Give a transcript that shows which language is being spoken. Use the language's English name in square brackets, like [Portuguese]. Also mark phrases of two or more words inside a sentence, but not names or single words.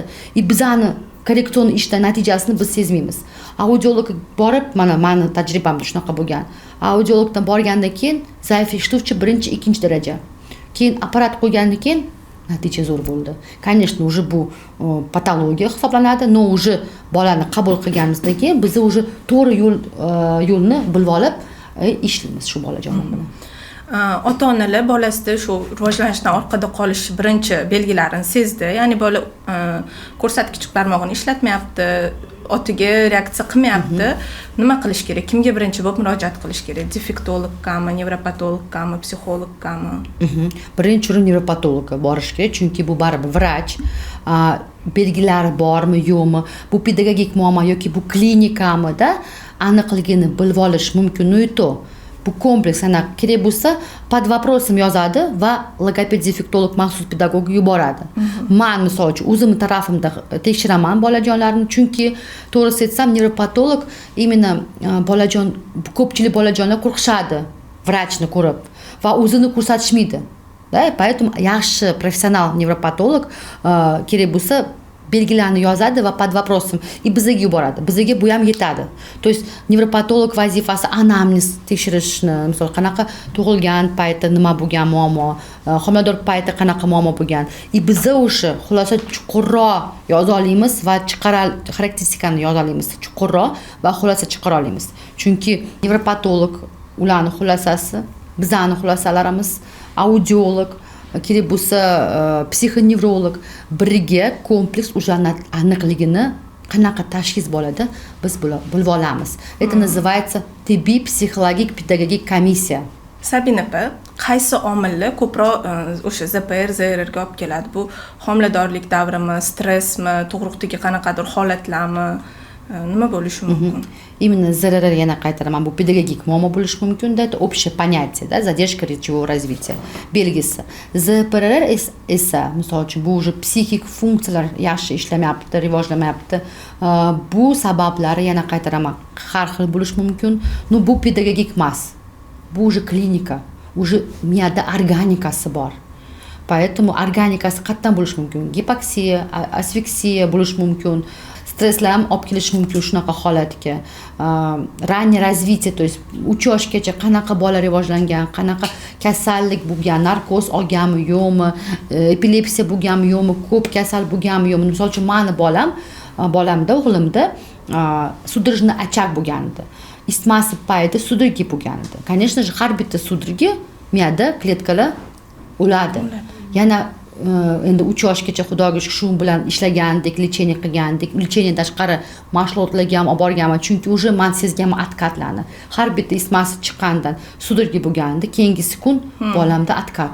[Uzbek] Bizani korreksion ishda natijasini biz sezmaymiz. Audiologga borib, mani tajribamda shunaqa bo'lgan. Audiologdan borgandan keyin zaif eshituvchi 1-2-daraja. Keyin apparat qo'ygandan keyin natija zo'r bo'ldi. [Russian] Конечно, уже [Uzbek] bu patologiya hisoblanadi, [Russian] но уже [Uzbek] bolani qabul qilganimizdan keyin biz уже to'g'ri yo'lni bilib olib ishlaymiz shu bolajonlar bilan. Ota-onalar bolasida shu rivojlanishdan orqada qolish birinchi belgilarini sezdi. Ya'ni bola ko'rsatkich barmog'ini ishlatmayapti, otiga reaksiya qilmayapti. Nima qilish kerak? Kimga birinchi bo'lib murojaat qilish kerak? Defektologgami, nevropatologgami, psixologgami? Birinchi o'rin nevropatologga borish kerak, chunki bu baribir vrach. Belgilari bormi, yo'qmi? Bu pedagogik muammo yoki bu klinikami-da aniqligini bilib olish mumkin. Bu kompleks kerak bo'lsa [Russian] под вопросом [Uzbek] yozadi va logoped defektolog maxsus pedagog yuboradi. Men misol uchun o'zim tarafimda tekshiraman bolajonlarni, chunki to'g'risi aytsam nevropatolog imенно ko'pchilik bolajonlar qo'rqishadi vrachni ko'rib va o'zini ko'rsatishmaydi. Поэтому yaxshi professional nevropatolog kerak bo'lsa belgilarni yozadi va [Russian] под вопросом [Uzbek] bizga yuboradi. Bizga bu ham yetadi. [Russian] То есть [Uzbek] nevropatolog vazifasi anamnez tekshirishni, misol qanaqa tug'ilgan payti nima bo'lgan muammo, homilador payti qanaqa muammo bo'lgan. Biza o'sha xulosa chuqurroq yoza olamiz va xarakteristikani yoza olamiz. Chuqurroq va xulosa chiqara olamiz. Chunki nevropatolog ularning xulosasi, bizning xulosalarimiz, audiolog kerak bo'lsa psixonevrolog birga kompleks уже aniqligini qanaqa tashxis bo'ladi biz bilib olamiz. [Russian] Это называется [Uzbek] tibbiy psixologik pedagogik komissiya. Sabina opa, qaysi omillar ko'proq o'sha ZPR, ZRRga olib keladi? Bu homiladorlik davrimi, stressmi, tug'ruqdagi qanaqadir holatlarmi? Nima bo'lishi mumkin? Именно ZRR yana qaytaraman, bu pedagogik muammo bo'lishi mumkin-da, [Russian] это общее понятие, да, задержка речевого развития belgisi. [Uzbek] ZPR esa, misol uchun, bu уже psixik funksiyalar yaxshi ishlamayapti, rivojlanmayapti. Bu sabablari yana qaytaraman, har xil bo'lishi mumkin. No, bu pedagogik emas. Bu уже klinika, уже miyada organikasi bor. Поэтому organikasi qayerdan bo'lishi mumkin? Gipoksiya, asfiksiya bo'lishi mumkin. Stresslar ham olib kelishi mumkin shunaqa holatga. [Russian] Раннее развитие, то есть [Uzbek] 3 yoshgacha qanaqa bola rivojlangan, qanaqa kasallik bo'lgan, narkoz olganmi, yo'qmi, epilepsiya bo'lganmi, yo'qmi, ko'p kasal bo'lganmi, yo'qmi. Misol uchun meni bolamda, o'g'limda [Russian] судорожный очаг [Uzbek] bo'lgan edi. Isitmasi payti судороги bo'lgan edi. [Russian] Конечно же, [Uzbek] har bitta судороги miyada kletkalar o'ladi. Yana endi 3 yoshgacha xudoga shu bilan ishlagandik, lecheniya qilgandik. Lecheniya tashqari mashg'ulotlarga ham olib borganman, chunki уже men sezganman откатlarni. Har bitta isitmasi chiqqandan судороги bo'lganda, keyingi sekund bolamda откат.